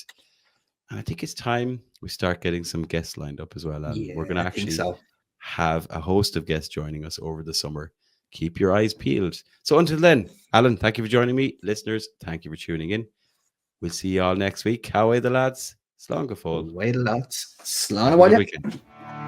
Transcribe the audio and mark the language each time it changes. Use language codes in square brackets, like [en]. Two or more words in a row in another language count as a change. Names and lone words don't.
[en] And I think it's time we start getting some guests lined up as well. And we're going to actually have a host of guests joining us over the summer. Keep your eyes peeled. So until then, Alan, thank you for joining me. Listeners, thank you for tuning in. We'll see you all next week. How are the lads? [ga] Slán go fóill. [en] Way the lads. [ga] Slán a